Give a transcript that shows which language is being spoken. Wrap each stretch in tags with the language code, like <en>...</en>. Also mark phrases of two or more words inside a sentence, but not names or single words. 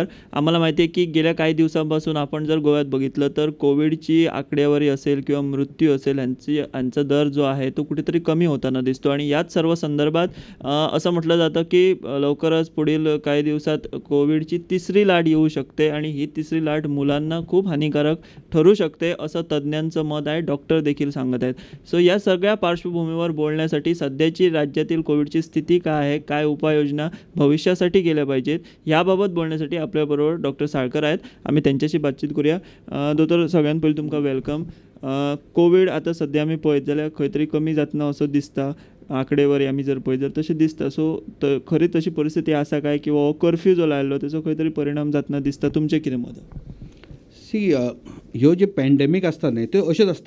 <mr>आम्हाला माहिती आहे की गेल्या काही दिवसांपासून आपण जर गोव्यात बघितलं तर कोविडची आकडेवारी असेल किंवा मृत्यू असेल यांचा दर जो आहे तो कुठेतरी कमी होताना दिसतो आणि याच सर्व संदर्भात असं म्हटलं जातं की लवकरच पुढील काही दिवसात कोविडची तिसरी लाट येऊ शकते आणि ही तिसरी लाट मुलांना खूप हानिकारक ठरू शकते असं तज्ज्ञांचं मत आहे. डॉक्टर देखील सांगत आहेत. सो या सगळ्या पार्श्वभूमीवर बोलण्यासाठी सध्याची राज्यातील कोविडची स्थिती काय आहे, काय उपाययोजना भविष्यासाठी केल्या पाहिजेत, याबाबत बोलण्यासाठी आपल्याबरोबर डॉक्टर साळकर आहेत. आम्ही त्यांच्याशी बातचीत करूया.</mr> <kok>दोतोर सगळ्यात पयलीं तुमकां वेलकम. कोविड आता सध्या आमी पळयत जाल्यार खंय तरी कमी जातना असो दिसता. आंकडेवारी आमी जर पळयत जाल्यार तशें दिसता. सो खरी तशी परिस्थिती आसा काय, किंवा हो कर्फ्यू जो लायलो तेचो खंय तरी परिणाम जातना दिसता? तुमचें कितें मत? सी ह्यो जे पॅन्डेमीक आसता न्ही त्यो अश्योच आसता.</kok>